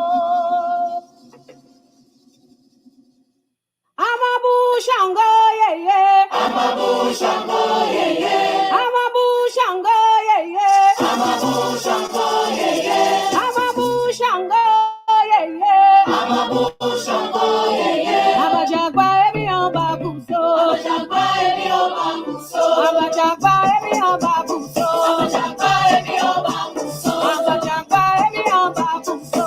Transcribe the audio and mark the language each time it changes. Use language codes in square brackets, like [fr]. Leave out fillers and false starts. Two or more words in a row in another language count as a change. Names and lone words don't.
[yo] Amabu Shango, [en] yeah, yeah. [yo] Amabu Shango, [en] yeah, yeah. [yo] Amabu Shango, [en] yeah, yeah. [yo] Amabu Shango, [en] yeah, yeah. [yo] Amabu Shango, [en] yeah, yeah. [yo] Amabu Shango, [en] yeah, yeah. [yo] Abajagba ebi oba kuso. Abajagba ebi oba kuso. Abajagba ebi oba kuso. Abajagba ebi oba kuso. Abajagba ebi oba kuso.